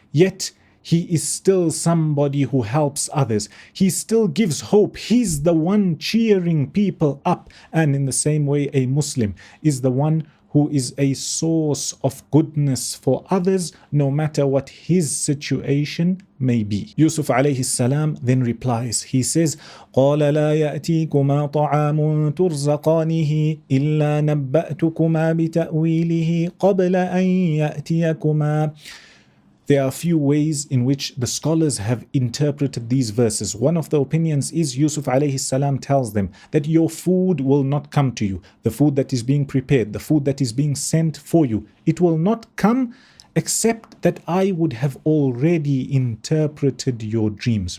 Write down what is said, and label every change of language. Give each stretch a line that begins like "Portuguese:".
English: Yet he is still somebody who helps others. He still gives hope. He's the one cheering people up. And in the same way, a Muslim is the one who is a source of goodness for others, no matter what his situation may be. Yusuf alayhi salam then replies. He says,
Arabic: قَالَ لَا يَأْتِيكُمَا طَعَامٌ تُرْزَقَانِهِ إِلَّا نَبَّأْتُكُمَا بِتَأْوِيلِهِ قَبْلَ أَنْ يَأْتِيَكُمَا.
English: There are a few ways in which the scholars have interpreted these verses. One of the opinions is Yusuf alayhi salam tells them that your food will not come to you. The food that is being prepared, the food that is being sent for you, it will not come except that I would have already interpreted your dreams.